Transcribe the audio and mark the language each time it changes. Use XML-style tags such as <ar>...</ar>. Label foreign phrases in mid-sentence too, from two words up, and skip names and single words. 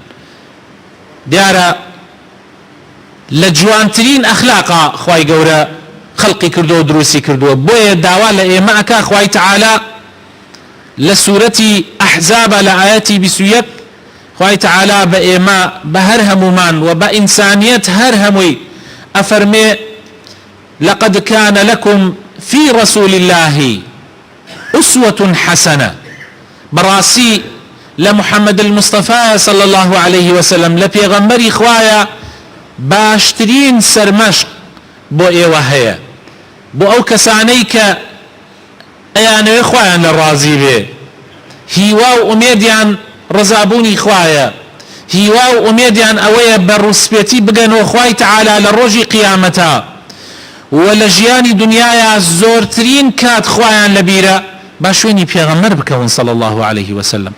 <ckb>دیارە لە جوانترین ئەخلاقا خوای گەورە خەڵقی کردو و دروستی کردووە. بۆیە داوا لە ئێمە ئەکا خوای تەعالا لە سوورەتی ئەحزاب لە ئاەتی 21 خوای تەعالا بە ئێمە بە هەر هەمومان و بە ئینسانیەت هەر هەمووی ئەفەرمێ</ckb> <ar>لقد كان لكم في رسول الله أسوة حسنة.</ar> <ckb>بەڕاستی لە محەممەد المستەفا</ckb> <ar>صلی الله عليه وسلم</ar> <ckb>لە پێغەمبەری خوایە باشترین سەرمەشق بۆ ئێوە هەیە، بۆ ئەو کەسانەی کە ئەیانەوێ خوایان لە ڕازی بێ، هیوا و ئومێدیان ڕزابوونی خوایە، هیوا و ئومێدیان ئەوەیە بە ڕوسپێتی بگەنەوە خوای تەعالا لە ڕۆژی قیامەتە و لە ژیانی دنیاە زۆرترین کات خوایان لەبیرە با شوێنی پێغەمبەر بکەون</ckb> <ar>صلی الله عليه وسلم.</ar>